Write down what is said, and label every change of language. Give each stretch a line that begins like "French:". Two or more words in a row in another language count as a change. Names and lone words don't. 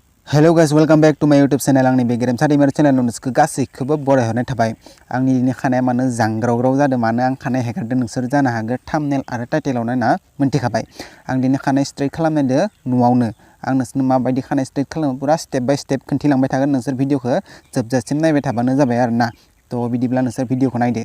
English: Hello guys, welcome back to my YouTube channel.
Bodo: आंनि बे गेरेमसा दैमारि चेनेल नोंसोरखौ गासैखौबो बरायहरनाय थाबाय। आंनि दिनै खानाया मानो जांग्राव जादों, मानो आं खानाय हेगारदों नोंसोर जानो हागौ थाम्बनेल आरो टाइटेलाव नायना मोनथिखाबाय। आं दिनै खानाय स्ट्रेट खालामनायदो न'आवनो। आं नोंसोरनो माबायदि खानाय स्ट्रेट खालामो पुरा
English: step by step
Bodo: खोन्थिलांबाय थागोन। नोंसोर भिडिअखौ जोबजासिम नायबाय थाबानो जाबाय आरोना। तो बिदिब्ला नोंसोर भिडिअखौ नायदो।